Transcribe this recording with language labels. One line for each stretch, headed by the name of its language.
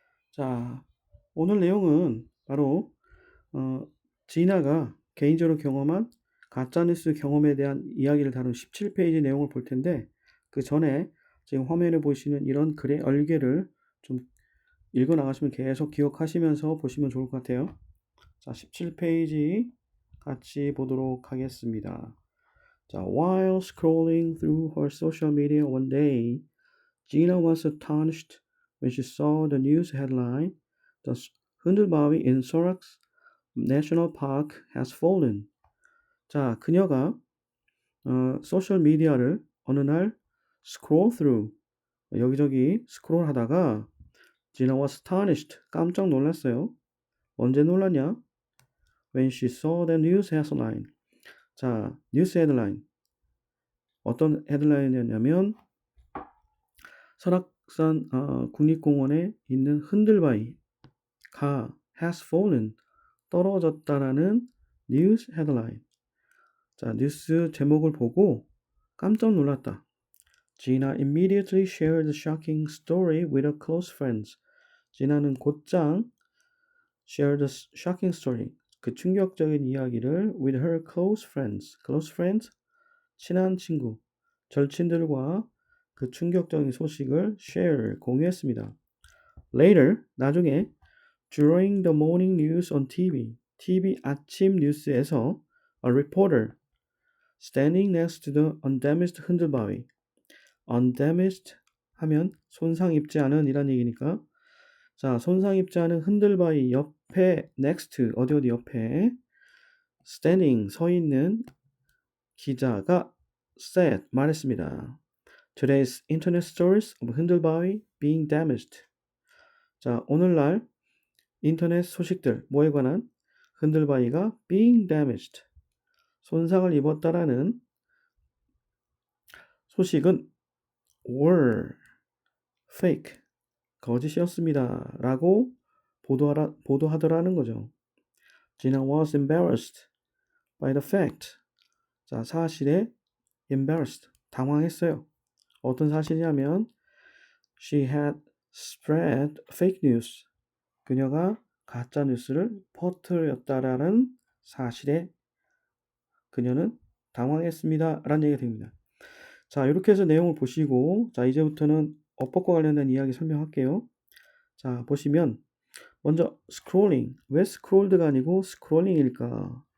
Korean: 자, 오늘 내용은 바로 지나가 개인적으로 경험한 가짜뉴스 경험에 대한 이야기를 다룬 17페이지 내용을 볼 텐데, 그 전에 지금 화면에 보시는 이런 글의 얼개를 좀 읽어 나가시면 계속 기억하시면서 보시면 좋을 것 같아요. 자, 17페이지 같이 보도록 하겠습니다.
English: 자, while scrolling through her social media one day, Gina was astonished when she saw the news headline, "The 흔들바위 in Sorax National Park has fallen."
Korean: 자, 그녀가 소셜 미디어를 어느 날
English: scroll through,
Korean: 여기저기 스크롤 하다가
English: Gina was astonished,
Korean: 깜짝 놀랐어요. 언제 놀랐냐?
English: When she saw the news headline.
Korean: 자, 뉴스 헤드라인. 어떤 헤드라인이었냐면 설악산 국립공원에 있는 흔들바위가
English: has fallen,
Korean: 떨어졌다라는 뉴스 헤드라인. 자, 뉴스 제목을 보고 깜짝 놀랐다.
English: Gina immediately shared the shocking story with her close friends.
Korean: 지나는 곧장
English: shared the shocking story,
Korean: 그 충격적인 이야기를
English: with her close friends.
Korean: close friends, 친한 친구, 절친들과 그 충격적인 소식을 share, 공유했습니다.
English: Later,
Korean: 나중에
English: during the morning news on TV
Korean: 아침 뉴스에서
English: a reporter standing next to the undamaged 흔들바위.
Korean: undamaged 하면 손상 입지 않은 이란 얘기니까, 자, 손상 입지 않은 흔들바위 옆에 next, 어디 옆에 standing, 서 있는 기자가 said, 말했습니다.
English: Today's internet stories of 흔들바위 being damaged.
Korean: 자, 오늘날 인터넷 소식들, 뭐에 관한? 흔들바위가
English: being damaged,
Korean: 손상을 입었다라는 소식은
English: were fake,
Korean: 거짓이었습니다 라고 보도하더라는 거죠.
English: Gina was embarrassed by the fact.
Korean: 자, 사실에 embarrassed, 당황했어요. 어떤 사실이냐면
English: she had spread fake news.
Korean: 그녀가 가짜 뉴스를 퍼뜨렸다라는 사실에 그녀는 당황했습니다 라는 얘기가 됩니다. 자, 이렇게 해서 내용을 보시고, 자, 이제부터는 어법과 관련된 이야기 설명할게요. 자, 보시면 먼저 scrolling, 왜 scrolled가 아니고 scrolling일까?